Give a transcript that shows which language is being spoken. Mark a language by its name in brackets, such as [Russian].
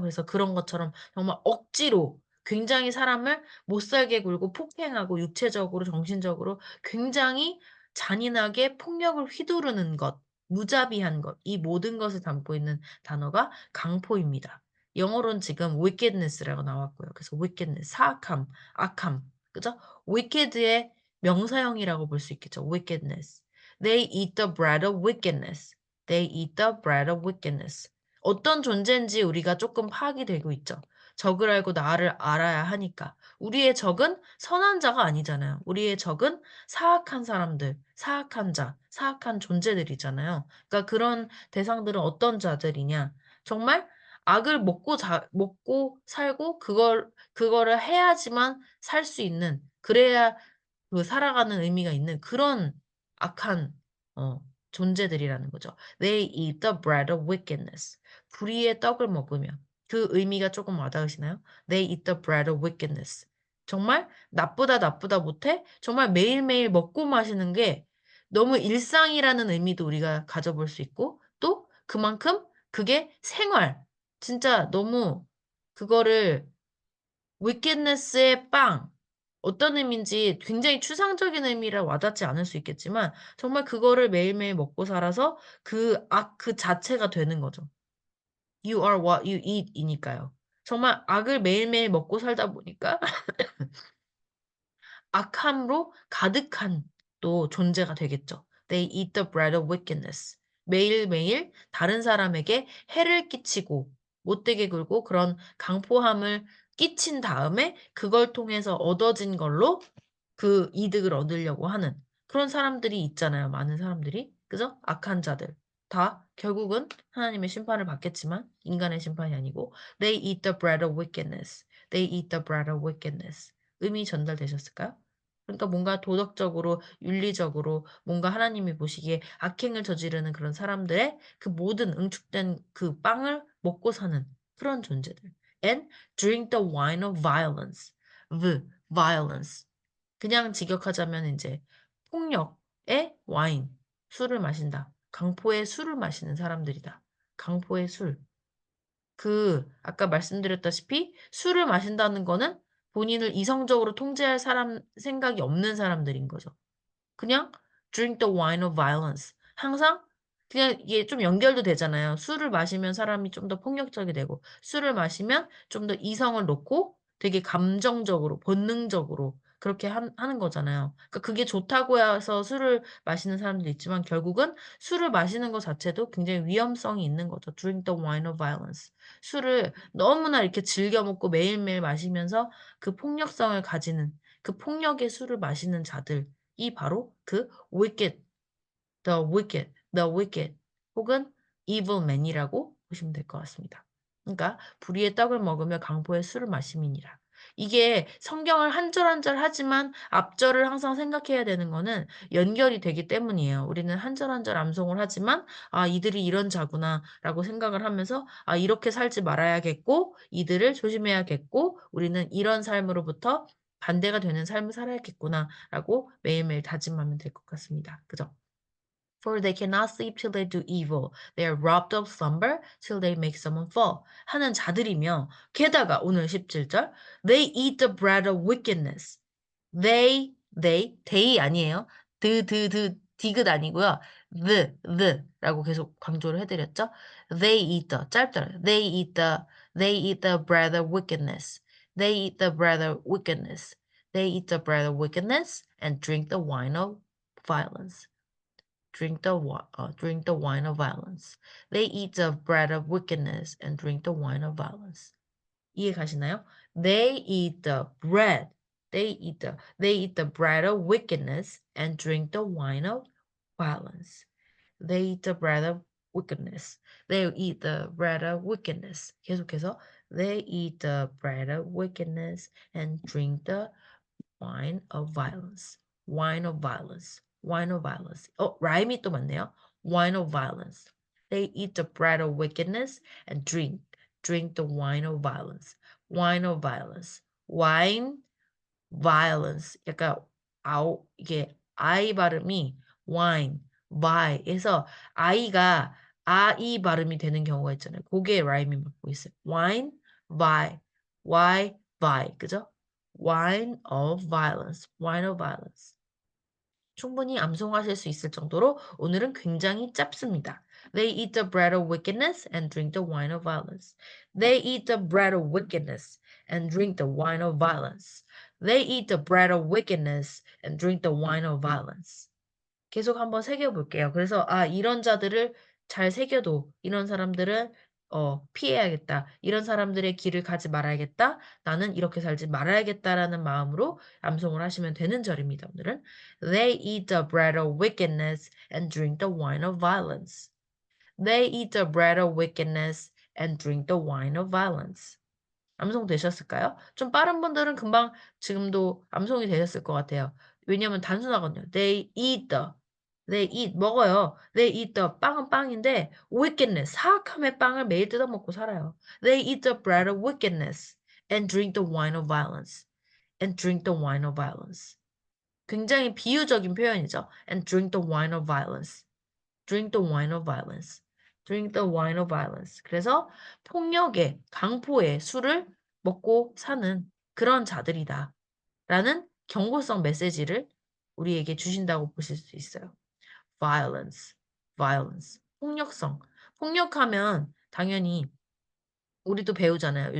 [Korean] 그래서 그런 것처럼 정말 억지로 굉장히 사람을 못 살게 굴고 폭행하고 육체적으로, 정신적으로 굉장히 잔인하게 폭력을 휘두르는 것, 무자비한 것, 이 모든 것을 담고 있는 단어가 강포입니다. 영어로는 지금 wickedness라고 나왔고요. 그래서 wickedness, 사악함, 악함, 그죠? wicked의 명사형이라고 볼 수 있겠죠. [English] wickedness. They eat the bread of wickedness. They eat the bread of wickedness. [Korean] 어떤 존재인지 우리가 조금 파악이 되고 있죠. 적을 알고 나를 알아야 하니까. 우리의 적은 선한 자가 아니잖아요. 우리의 적은 사악한 사람들, 사악한 자, 사악한 존재들이잖아요. 그러니까 그런 대상들은 어떤 자들이냐? 정말 악을 먹고 살고 그거를 해야지만 살 수 있는, 그래야 그 살아가는 의미가 있는 그런 악한 어, 존재들이라는 거죠. [English] They eat the bread of wickedness. [Korean] 불의의 떡을 먹으며 그 의미가 조금 와닿으시나요? [English] They eat the bread of wickedness. [Korean] 정말 나쁘다 못해 정말 매일매일 먹고 마시는 게 너무 일상이라는 의미도 우리가 가져볼 수 있고 또 그만큼 그게 생활 진짜 너무 그거를 wickedness의 빵 어떤 의미인지 굉장히 추상적인 의미라 와닿지 않을 수 있겠지만 정말 그거를 매일매일 먹고 살아서 그 악 그 자체가 되는 거죠. [English] You are what you eat [Korean] 이니까요. 정말 악을 매일매일 먹고 살다 보니까 악함으로 가득한 또 존재가 되겠죠. [English] They eat the bread of wickedness. [Korean] 매일매일 다른 사람에게 해를 끼치고 못되게 굴고 그런 강포함을 끼친 다음에 그걸 통해서 얻어진 걸로 그 이득을 얻으려고 하는 그런 사람들이 있잖아요. 많은 사람들이. 그죠? 악한 자들. 다 결국은 하나님의 심판을 받겠지만 인간의 심판이 아니고 [English] They eat the bread of wickedness. They eat the bread of wickedness. [Korean] 의미 전달되셨을까요? 그러니까 뭔가 도덕적으로, 윤리적으로 뭔가 하나님이 보시기에 악행을 저지르는 그런 사람들의 그 모든 응축된 그 빵을 먹고 사는 그런 존재들. [English] And drink the wine of violence. violence. [Korean] 그냥 직역하자면 이제 폭력의 와인, 술을 마신다. 강포의 술을 마시는 사람들이다. 강포의 술. 아까 말씀드렸다시피 술을 마신다는 거는 본인을 이성적으로 통제할 사람 생각이 없는 사람들인 거죠. 그냥 [English] drink the wine of violence. [Korean] 항상 그냥 이게 좀 연결도 되잖아요. 술을 마시면 사람이 좀 더 폭력적이 되고 술을 마시면 좀 더 이성을 놓고 되게 감정적으로 본능적으로 그렇게 하는 거잖아요. 그러니까 그게 좋다고 해서 술을 마시는 사람도 있지만 결국은 술을 마시는 것 자체도 굉장히 위험성이 있는 거죠. [English] Drink the wine of violence. [Korean] 술을 너무나 이렇게 즐겨 먹고 매일매일 마시면서 그 폭력성을 가지는 그 폭력의 술을 마시는 자들 이 바로 그 [English] the wicked [Korean] 혹은 [English] evil man [Korean] 이라고 보시면 될 것 같습니다. 그러니까 불의의 떡을 먹으며 강포의 술을 마심이니라. 이게 성경을 한 절 한 절 하지만 앞절을 항상 생각해야 되는 거는 연결이 되기 때문이에요. 우리는 한 절 한 절 암송을 하지만 아 이들이 이런 자구나라고 생각을 하면서 아 이렇게 살지 말아야겠고 이들을 조심해야겠고 우리는 이런 삶으로부터 반대가 되는 삶을 살아야겠구나라고 매일매일 다짐하면 될 것 같습니다. 그죠? [English] For they cannot sleep till they do evil. They are robbed of slumber till they make someone fall. [Korean] 하는 자들이며 게다가 오늘 17절 [English] They eat the bread of wickedness. [Korean] they 아니에요. 디귿 아니고요. the라고 계속 강조를 해드렸죠. [English] They eat the [Korean] 짧더라고요. [English] They eat the bread of wickedness. They eat the bread of wickedness. They eat the bread of wickedness and drink the wine of violence. Drink the wine of violence. They eat the bread of wickedness and drink the wine of violence. [Korean] 이해 가시나요? [English] They eat the bread. They eat the bread of wickedness and drink the wine of violence. They eat the bread of wickedness. They eat the bread of wickedness. [Korean] 계속해서 [English] they eat the bread of wickedness and drink the wine of violence. Wine of violence. Wine of violence. [Korean] 라임이 또 맞네요. [English] Wine of violence. They eat the bread of wickedness and drink the wine of violence. Wine of violence. Wine, violence. [Korean] 약간 이게 I 발음이 [English] wine, by [Korean] 에서 I가 아이 발음이 되는 경우가 있잖아요. 그게 라임이 맞고 있어요. [English] Wine, by, [Korean] 그죠? [English] Wine of violence, wine of violence. [Korean] 충분히 암송하실 수 있을 정도로 오늘은 굉장히 짧습니다. [English] They eat the bread of wickedness and drink the wine of violence. They eat the bread of wickedness and drink the wine of violence. They eat the bread of wickedness and drink the wine of violence. [Korean] 계속 한번 새겨볼게요. 그래서 이런 자들을 잘 새겨도 이런 사람들은 피해야겠다. 이런 사람들의 길을 가지 말아야겠다. 나는 이렇게 살지 말아야겠다라는 마음으로 암송을 하시면 되는 절입니다. 오늘은 [English] They eat the bread of wickedness and drink the wine of violence. They eat the bread of wickedness and drink the wine of violence. [Korean] 암송 되셨을까요? 좀 빠른 분들은 금방 지금도 암송이 되셨을 것 같아요. 왜냐면 단순하거든요. [English] They eat, [Korean] 먹어요. [English] They eat the, [Korean] 빵은 빵인데, wickedness, 사악함의 빵을 매일 뜯어먹고 살아요. [English] They eat the bread of wickedness and drink the wine of violence. And drink the wine of violence. [Korean] 굉장히 비유적인 표현이죠. [English] And drink the wine of violence. Drink the wine of violence. Drink the wine of violence. [Korean] 그래서 폭력의, 강포의 술을 먹고 사는 그런 자들이다. 라는 경고성 메시지를 우리에게 주신다고 보실 수 있어요. [English] violence, violence. [Korean] 폭력성. 폭력하면 당연히 우리도 배우잖아요.